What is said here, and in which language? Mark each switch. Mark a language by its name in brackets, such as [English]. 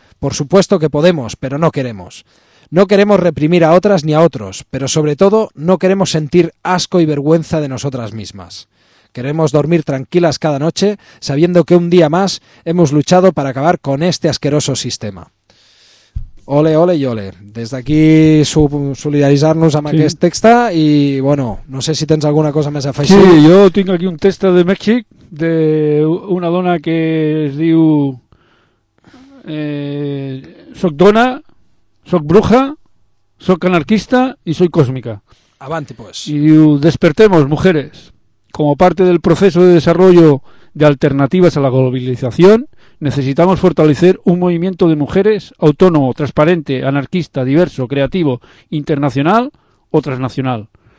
[Spanish] Por supuesto que podemos, pero no queremos. No queremos reprimir a otras ni a otros, pero sobre todo no queremos sentir asco y vergüenza de nosotras mismas. Queremos dormir tranquilas cada noche, sabiendo que un día más hemos luchado para acabar con este asqueroso sistema. Ole, ole y ole. [Catalan] Des d'aquí solidaritzar-nos amb aquest text i, bueno, no sé si tens alguna cosa més a afegir. Sí, jo tinc aquí un text de Mèxic d'una dona que es diu soc dona, soc bruja, soc anarquista i soc còsmica. Avanti, pues. I diu, [Spanish] despertemos, mujeres. Como parte del proceso de desarrollo de alternativas a la globalización, necesitamos fortalecer un movimiento de mujeres autónomo, transparente, anarquista, diverso, creativo, internacional o transnacional.